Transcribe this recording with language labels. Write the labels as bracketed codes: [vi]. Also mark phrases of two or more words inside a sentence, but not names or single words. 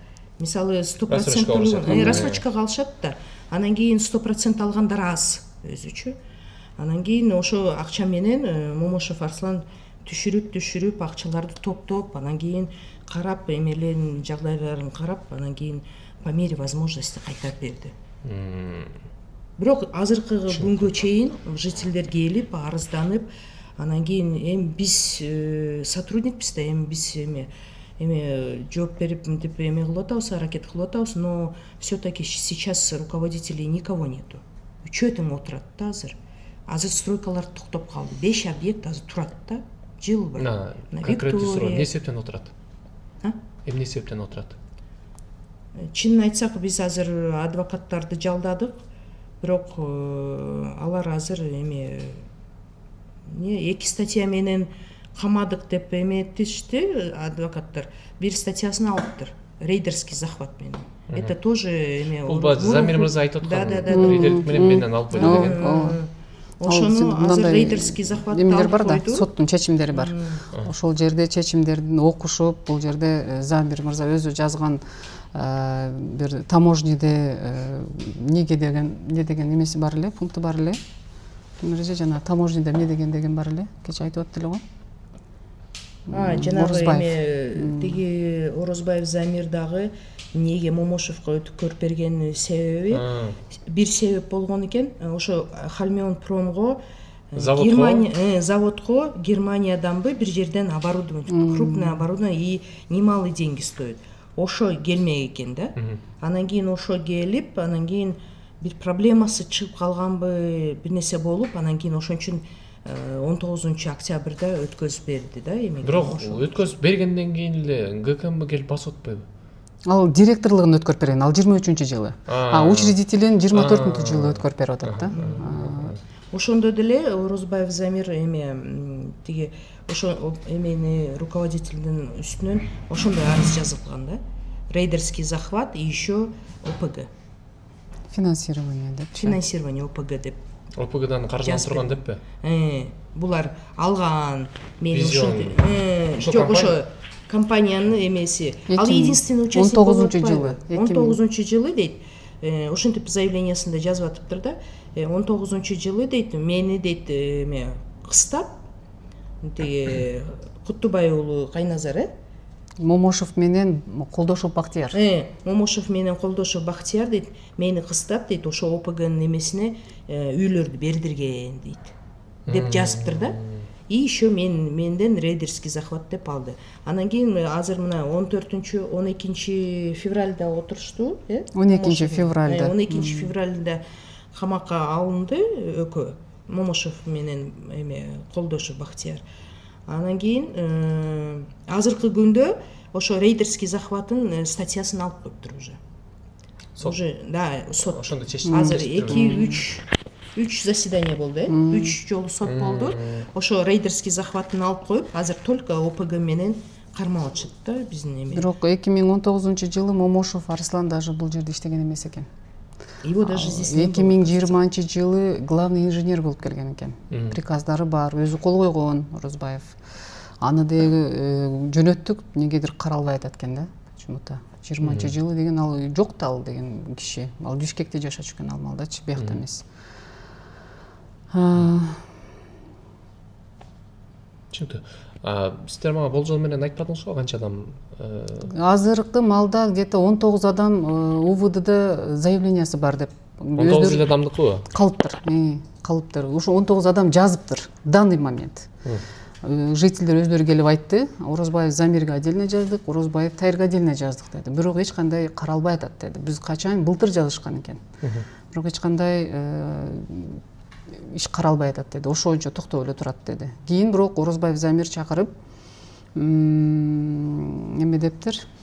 [ky] Мисалы 100% төлөгөн рассрочкага алышат да. Анан кийин 100% алгандар аз өзүчү. Анан кийин ошо акча менен Момошов Арслан түшүрүп акчаларды топтоп, анан кийин карап, эмелерин жагдайларын карап, анан кийин [ru] по мере возможности [ky] кайтарып берди. Бирок азыркы күнгө чейин жительдер келип, арызданып, анан кийин эми биз сотрудникпиз да, эми биз эме жооп берип мынтип эме кылып атабыз, аракет кылып атабыз, [ru] но все-таки сейчас руководителей никого нету. [ky] Үчөө тең отурат да азыр. Азыр стройкалар токтоп калды. 5 объект азыр турат да. Жыл бир. Конкреттүү суроо, эмне себептен отурат? Эмне себептен отурат? Чынын айтсак, биз азыр адвокаттарды жалдадык, бирок алар азыр эме 2 статья менен камадык деп эметишти адвокаттар. Бир статьясын алыптыр. [ru] Рейдерский захват менен. Это тоже эме. [ky] Бул Замир мырза айтып аткан. Рейдерлик менен алып койду деген. Ошону азыр [ru] рейдерский захватты [ky] эмелер бар да, койду. соттун чечимдери бар. Ошол жерде чечимдердин окушуп, бул жерде Замир мырза өзү жазган бир таможняде неге деген эмеси бар эле, пункты бар эле. Мырза жана таможняда эмне деген бар эле, кече айтып аттыр эле го. Жанагы эме тиги Орозбаев Замир дагы неге Момошовго өткөрүп берген себеби бир себеп болгон экен. Ошо Хальмион Промго заводко Германиядан бир жерден [ru] оборудование, крупное оборудование и немалый деньги стоит. [ky] Ошо келмек экен да. Анан кийин ошо келип, анан кийин бир проблемасы чыгып калганбы, бир нерсе болуп, анан кийин ошон үчүн 19 октябрда өткөзүп берди да эми. Бирок өткөзүп бергенден кийин эле ГКМ келип басып атпайбы? Ал директорлугун өткөрүп берген, ал 23-жылы. Учредителин 24-жылы өткөрүп берип атат да. Ошондо деле Орозбаев Замир эме тиги ошо эмени руководителдин үстүнөн ошондой арыз жазылган да. [ru] Рейдерский захват и еще ОПГ. [ky] Финансирование деп. [ru] Финансирование ОПГ [ky] деп. ОПГдан каржыланып турган деппи? Булар алган, мен ошондой. Жок, ошо компаниянын эмеси. Ал [ru] единственный участник [ky] болуп 19-жылы дейт. Ошентип заявлениясында жазып атыптыр да. 19-жылы дейт, мени дейт эме кыстап, тиги Куттубай уулу Кайназар, Момошов менен Колдошов Бактияр. Момошов менен Колдошов Бактияр дейт, мени кыстап дейт, ошо ОПГнын эмесине үйлөрдү бердирген дейт. Деп жазыптыр да. [ru] И еще [ky] менден [ru] рейдерский захват [ky] деп алды. Анан кийин азыр мына 12 февралда отурушту, 12 февралда. 12 февралда камакка алынды экөө. Момошов менен эме Колдошов Бактияр. Анан кийин азыркы күндө ошо [ru] рейдерский захваттын [ky] статьясын алып коюптур уже. Уже да, сот. Ошондо чечим. Азыр 2-3 заседание болду, 3 жолу сот болду. Ошо [ru] рейдерский захватын [ky] алып коюп, азыр только ОПГ менен кармап атышат да биздин эме. Бирок 2019-жылы Момошов Арслан даже бул жерде иштеген эмес экен. [ru] Его даже здесь не было. [ky] 2020-жылы [ru] главный инженер [ky] болуп келген экен. Приказдары бар, өзү кол койгон Орозбаев. Аны деги жөнөттүк, негедир каралбай атат экен да. Почему-то 20-жылы деген ал жок да ал деген киши. Ал Бишкекте жашачу экен ал малдачы, биякта эмес. Түшүнүктүү. Сиздер мага болжол менен айтпадыңыз го канча адам? Азыркы малда где-то 19 адам УВДда заявлениясы бар деп. 19 адамдыкы? Калыптыр. Ошо 19 адам жазыптыр [ru] в данный момент. [ky] Жителдер өздөрү келип айтты, Орозбаев Замирге отдельно жаздык, Орозбаев Тайырга отдельно жаздык деди. Бирок эч кандай каралбай атат деди. Биз качан былтыр жазышкан экен. Бирок эч кандай иш каралбай атат деди. Ошо боюнча токтоп эле турат деди. Кийин бирок Орозбаев Замир чакырып эме дептир.